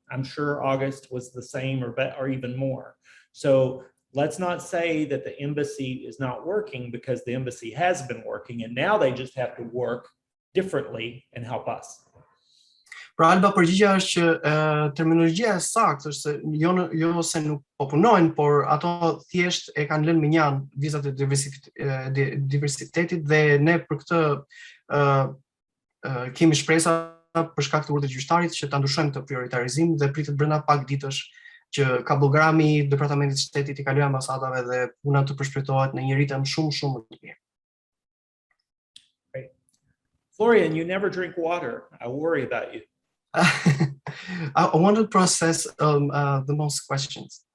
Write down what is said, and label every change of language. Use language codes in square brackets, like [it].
[en] I'm sure August was the same or even more. So let's not say that the embassy is not working, because the embassy has been working and now they just have to work differently and help us. [sq] Pra Alba, përgjigjja është që terminologjia e saktë është se jo se nuk po punojnë, por ato thjesht e kanë lënë minjan vizat e diversitetit dhe ne për këtë kemi shpresa për shkak të urdhrit gjyqtarit që ta ndryshojmë këtë prioritarizim dhe pritet brenda pak ditësh që kablogrami i Departamentit të Shtetit i kalojë ambasadave dhe puna të përshpejtohet në një ritëm shumë më të mirë. [en] Great. Florian, you never drink water. I worry about you. I want to process the most questions.